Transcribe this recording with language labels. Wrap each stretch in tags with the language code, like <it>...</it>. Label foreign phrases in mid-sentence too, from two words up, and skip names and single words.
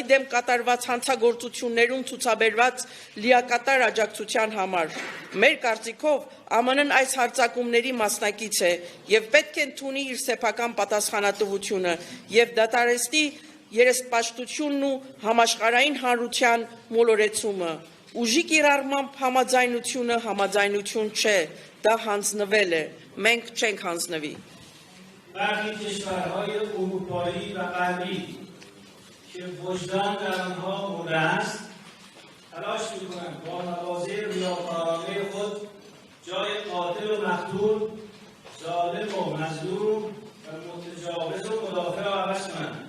<hy>դեմ կատարված հանցագործություններում ցուցաբերված լիակատար աջակցության համար։ Մեր կարծիքով ԱՄՆ-ն այս հարձակումների մասնակից է եւ պետք է ընդունի իր սեփական պատասխանատվությունը եւ դատարեցնի երեսպաշտությունն ու համաշխարհային հանրության մոլորեցումը։ Ուժի կիրառմամբ համաձայնությունը համաձայնություն չէ, դա հանձնվել է, մենք չենք հանձնվի։</hy> <fa>برخی کشورهای اروپایی و غربی که وجدان در آنها مرده است تلاش می‌کنند با مواضع ریاکارانه خود جای قاتل و مقتول، ظالم و مظلوم و متجاوز و مدافع را عوض کنند.</fa>